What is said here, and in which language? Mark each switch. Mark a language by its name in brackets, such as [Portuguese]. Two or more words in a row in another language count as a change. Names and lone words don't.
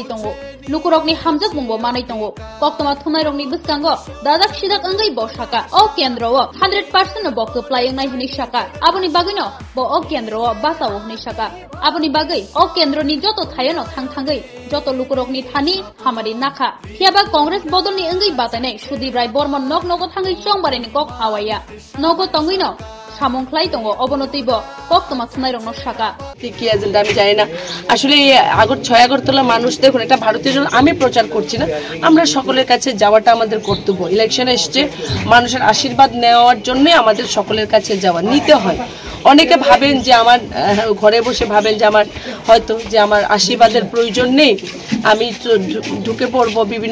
[Kok Borok] Tongo Lukurokni Hamjak Mungbo Manai Tongo Koktoma Thunairokni Biskango Dadak Sidak Engai Bo Saka O Kendro 100% Bo Keplai Engnai Hini Saka Abuni Bagino Bo O Kendro Basawo Hini Saka Abuni Bagai O Kendro ni Joto Thayono Thangthangai Joto Lukurokni Thani Hamari Nakha Hiaba Congress Bodolni Engi Batainai Sudip Rai Bormon Nok Nogo Thangai Chongbarni Kok Awaya Nogo Tongino সামংখ্লাই তঙ্গ অবনতিব কক্তমা থুনাইরং শাকা [Bangla] কি এজেন্ডা আমি জানি না আসলে আগর 6 আগরতলা মানুষ দেখুন এটা ভারতীয় জন আমি প্রচার করছি না আমরা সকলের কাছে যাওয়াটা আমাদের কর্তব্য ইলেকশন এসেছে মানুষের আশীর্বাদ নেওয়ার জন্য আমাদের সকলের কাছে যাওয়া নিতে হয় অনেকে ভাবেন যে আমার ঘরে বসে ভাবেন যে আমার হয়তো যে আমার আশীর্বাদের প্রয়োজন নেই আমি ঢুকে পড়ব বিভিন্ন